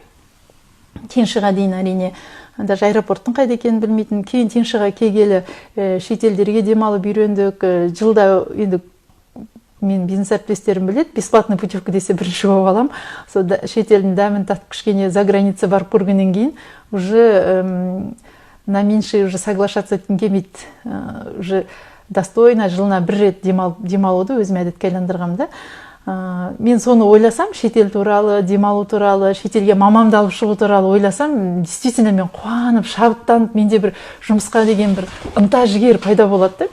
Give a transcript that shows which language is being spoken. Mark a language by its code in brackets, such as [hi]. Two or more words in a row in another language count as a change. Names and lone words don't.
[kk] Тиншиға дейін әрине, даже аэропорттың қайда екенін білмейтін. Кейін Тиншиға келгелі шетелдерге демалып үйрендік. Жылда енді мен бизнес әріптестерім біледі, [ru] бесплатный путевка [kk] десе бірінші болып алам. Сол шет елдің дәмін татып кішкене [ru] за граница [kk] барып көргеннен кейін [ru] уже на меньше уже соглашаться [kk] еткім келмейді. [ru] Уже достойно [kk] жылына бір рет демалуды өзіме әдетке айналдырғам да. Мен соны ойласам, шетел туралы, демалу туралы, шетелге мамамды алып шығу туралы ойласам, действительно мен қуанып, шабыттанып, менде бір жұмысқа деген бір ынта жігер пайда болады да.